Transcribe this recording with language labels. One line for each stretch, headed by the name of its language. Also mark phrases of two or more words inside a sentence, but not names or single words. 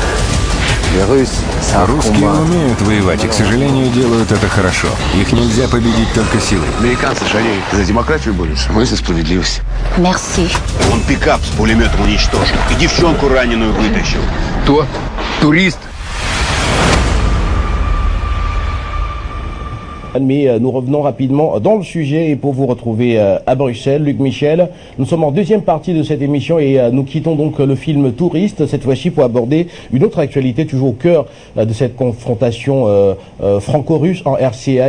Russian: Русские умеют воевать и, к сожалению, делают это хорошо. Их нельзя победить только силой. Американцы же, они за демократию борются, мы за справедливость. Мерси. Он пикап с пулеметом уничтожил и девчонку раненую вытащил. Кто? Турист?
French: Mais nous revenons rapidement dans le sujet et pour vous retrouver à Bruxelles, Luc Michel. Nous sommes en deuxième partie de cette émission et nous quittons donc le film Touriste, cette fois-ci pour aborder une autre actualité toujours au cœur de cette confrontation franco-russe en RCA.